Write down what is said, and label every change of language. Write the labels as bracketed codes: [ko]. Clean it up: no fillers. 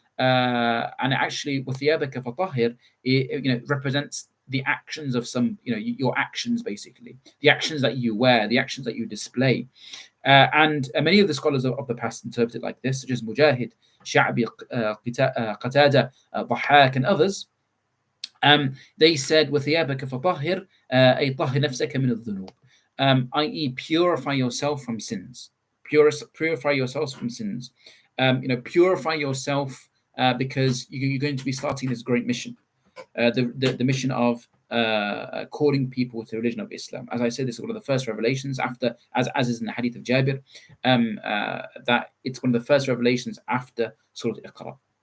[en] And actually, with [ar] وَثِيَابَكَ فَطَهِّرْ, [en] it represents the actions of your actions, basically, the actions that you wear, the actions that you display. And many of the scholars of the past interpret it like this, such as Mujahid, Sha'bi, Qatada, Dhahhak, and others. They said, [ar] وَثِيَابَكَ فَطَهِّرْ أي طَهِّرْ نَفْسَكَ مِنَ الذُّنُوبِ, i.e. [en] purify yourself from sins. Purify yourselves from sins. Purify yourself because you're going to be starting this great mission. The mission of calling people to the religion of Islam. As I said, this is one of the first revelations after, as is in the hadith of Jabir, that it's one of the first revelations after Surah Iqra.